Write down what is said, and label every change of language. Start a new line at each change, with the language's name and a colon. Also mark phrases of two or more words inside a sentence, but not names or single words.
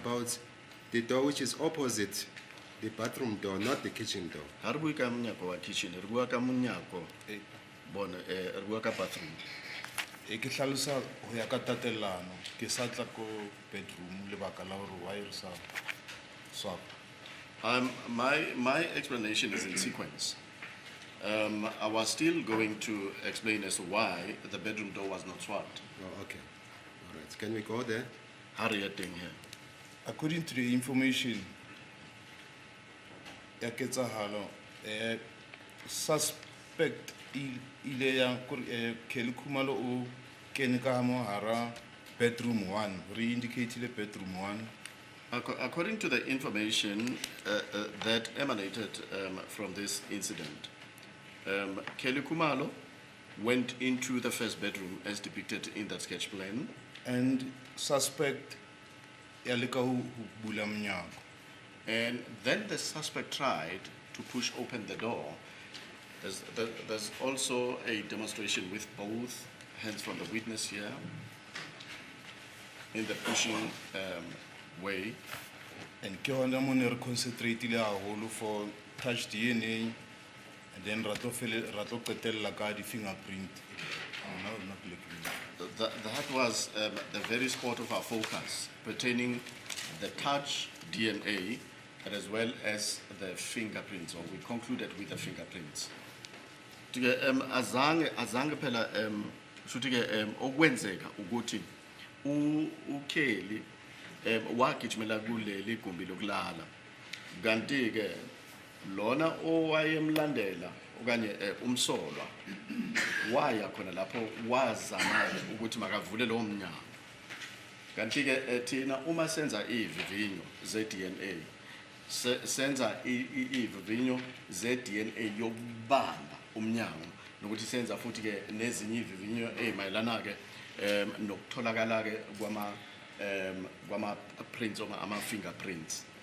English: about the door which is opposite the bathroom door, not the kitchen door.
Southern Sotho: Ha re bue ka monyako wa kitchen, re bua ka monyako, bona, re bua ka bathroom. E ke hlalosa ho ya ka tatelano ke sa tla ko bedroom lebaka la hore why re sa swap.
English: My explanation is in sequence. I was still going to explain as to why the bedroom door was not swapped. Oh, okay. All right. Can we go there? Harriet thing here. According to the information
Southern Sotho: ya ketsahalo suspect ile ya Kelly Khumalo o kene ka mo hara bedroom 1 re indicate le bedroom 1.
English: According to the information that emanated from this incident, Kelly Khumalo went into the first bedroom as depicted in that sketch plan.
Southern Sotho: And suspect ya leka ho bula mnyango.
English: And then the suspect tried to push open the door. There's also a demonstration with both hands from the witness here in the pushing way.
Southern Sotho: And ke hona mo ne re concentrate le haholo
English: for touch DNA and then
Southern Sotho: rato qetella ka di fingerprint.
English: That was the very spot of our focus pertaining the touch DNA as well as the fingerprints, or we concluded with the fingerprints.
Zulu: Azange phela futhi ke okwenzeka ukuthi uKelly wagijimela kuleli igumbi lokulala kanti ke lona owayemlandela okanye umsolwa waya khona lapho wazama ukuthi makavule lo mnyango kanti ke thina uma senza ivivinyo ze-DNA senza ivivinyo ze-DNA yokubamba umnyango nokuthi senza futhi ke nezinye ivivinyo ezimayelana ke nokutholakala ke kwama prints or ama fingerprints.